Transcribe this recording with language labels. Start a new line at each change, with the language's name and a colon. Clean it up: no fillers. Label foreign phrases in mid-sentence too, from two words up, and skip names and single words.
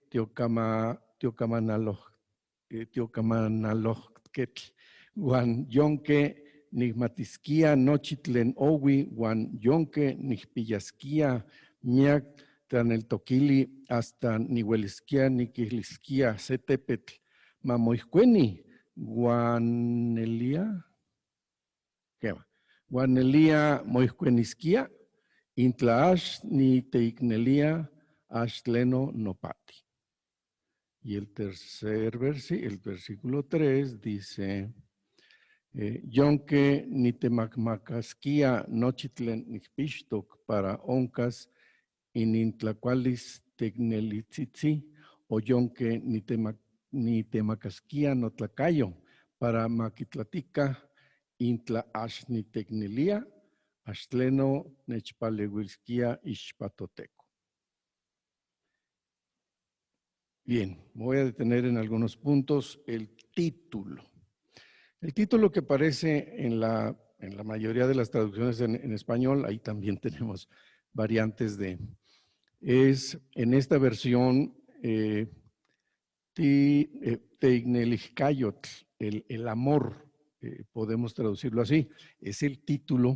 Nahuatl languages: teocamanaloquetl, guan yonque nigmatisquia nochitlen owi, guan yonque nihpiyasquia miak tlaneltoquili hasta nihuelisquia niquilisquia setepetl, mamoihcueni, guanelia, guanelia moihcuenisquia, intlaash ni teicnelia ashtleno nopati.
Spanish: Y el tercer el versículo 3 dice,
Nahuatl languages: yonque ni temacmacasquia nochitlen nixpixtoc para oncas inintlacualis tecnelitzitzi, o yonque ni temacasquia notlacayo para maquitlatica intla ashni tecnelia ashtleno nechpaleuilsquia ixpatoteco.
Spanish: Bien, me voy a detener en algunos puntos. El título. El título que aparece en la mayoría de las traducciones en español, ahí también tenemos variantes es en esta versión Teignelihcayotl, el amor, podemos traducirlo así, es el título.